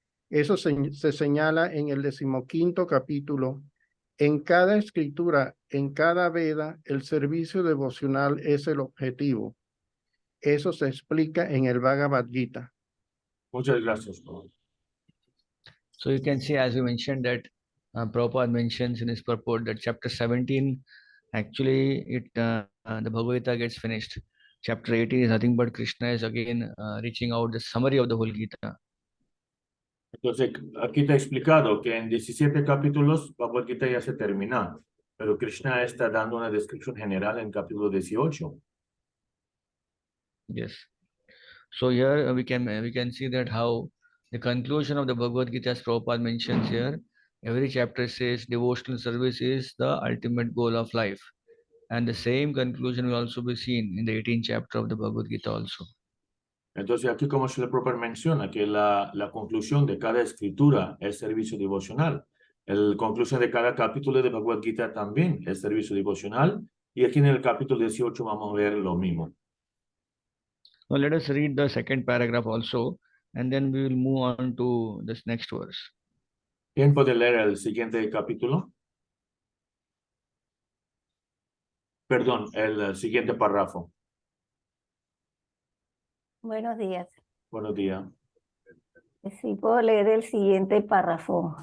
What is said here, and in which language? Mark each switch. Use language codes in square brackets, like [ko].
[es] Eso se señala en el 15º capítulo. En cada escritura, en cada Veda, el servicio devocional es el objetivo. Eso se explica en el Bhagavad Gita. Muchas gracias, Paul. [en] So you can see, as we mentioned, that Prabhupada mentions in his purport that chapter 17, actually, the Bhagavad Gita gets finished. Chapter 18 is nothing but Krishna is again reaching out the summary of the whole Gita. [es] Entonces, aquí está explicado que en 17 capítulos Bhagavad Gita ya se termina, pero Krishna está dando una descripción general en capítulo 18. [en] Yes. So here we can see that how the conclusion of the Bhagavad Gita, as Prabhupada mentions here, every chapter says devotional service is the ultimate goal of life. And the same conclusion will also be seen in the 18th chapter of the Bhagavad Gita also. [es] Entonces, aquí como Srila Prabhupada menciona que la conclusión de cada escritura es servicio devocional. La conclusión de cada capítulo de Bhagavad Gita también es servicio devocional. Y aquí en el capítulo 18 vamos a ver lo mismo. [en] Now let us read the second paragraph also, and then we will move on to this next verse. [es] ¿Quién puede leer el siguiente capítulo? Perdón, el siguiente párrafo. Buenos días. Buenos días. Sí, puedo leer el siguiente párrafo.